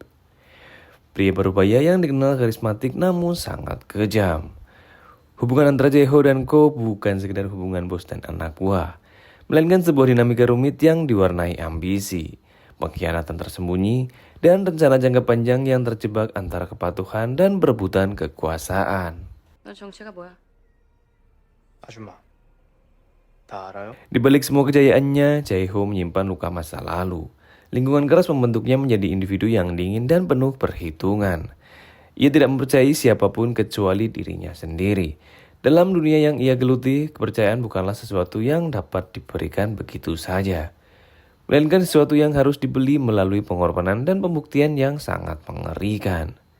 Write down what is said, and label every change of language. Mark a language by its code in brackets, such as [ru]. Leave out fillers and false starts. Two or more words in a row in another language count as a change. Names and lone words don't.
[id] Pria berupaya yang dikenal karismatik namun sangat kejam. Hubungan antara Jae-ho dan Go bukan sekedar hubungan bos dan anak buah, melainkan sebuah dinamika rumit yang diwarnai ambisi, pengkhianatan tersembunyi, dan rencana jangka panjang yang terjebak antara kepatuhan dan perebutan kekuasaan. [ko] 너 정체가 뭐야? 아줌마, 다 알아요? [id] Di balik semua kejayaannya, Jae-ho menyimpan luka masa lalu. Lingkungan keras membentuknya menjadi individu yang dingin dan penuh perhitungan. Ia tidak mempercayai siapapun kecuali dirinya sendiri. Dalam dunia yang ia geluti, kepercayaan bukanlah sesuatu yang dapat diberikan begitu saja, melainkan sesuatu yang harus dibeli melalui pengorbanan dan pembuktian yang sangat mengerikan.